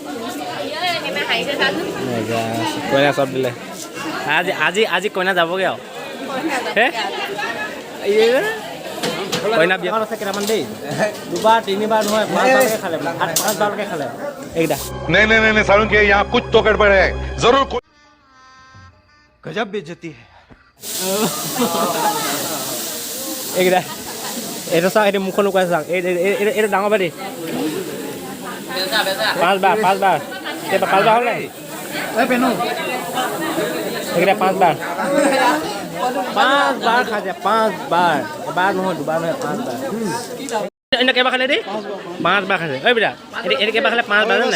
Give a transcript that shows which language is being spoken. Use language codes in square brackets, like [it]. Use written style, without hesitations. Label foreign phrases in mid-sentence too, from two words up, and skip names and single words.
[as] কইনা চব দিলে আজি কইনা যাবগৈ আৰু হে কইনা বিয়াখন আছে কেইটামান দেই 2-3 বাৰ নহয় 5 বাৰকৈ খালে 5 বাৰকৈ খালে এইকেইটা [hi] नहीं सारुण के यहाँ कुछ तो गड़बड़ है जरूर गजब बेइज्जती है [as] এইকেইটা এইটো চাওক এইটো মুখখন লুকুৱাই চাওক এইটো ডাঙৰ বাৰী 5 বাৰ এই 5 বাৰ হ'ল নাই এইকেইটা 5 বাৰ খাইছে 5 বাৰ এবাৰ নহয় 2 বাৰ নহয় 5 বাৰ এনে কেইবাৰ খালে দেই 5 বাৰ খাইছে ঐ বেটা এতিয়া কেইবাৰ খালে 5 বাৰ নাই